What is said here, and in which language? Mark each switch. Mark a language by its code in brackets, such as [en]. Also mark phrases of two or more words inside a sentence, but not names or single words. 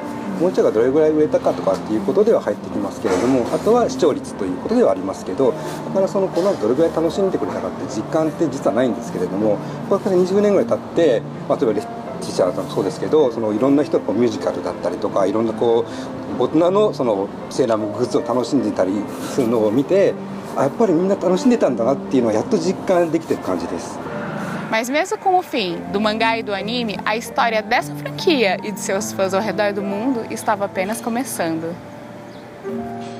[ja] おもちゃがどれぐらい売れたかとかっていうことでは入ってきますけれども、あとは視聴率ということではありますけど、だからその子がどれぐらい楽しんでくれたかって実感って実はないんですけれども、これから20年ぐらい経って、例えばティーチャーもそうですけど、いろんな人がミュージカルだったりとか、いろんな大人のセーラームーングッズを楽しんでいたりするのを見て、やっぱりみんな楽しんでたんだなっていうのはやっと実感できてる感じです。 [pt] Mas mesmo com o fim do mangá e do anime, a história dessa franquia e de seus fãs ao redor do mundo estava apenas começando.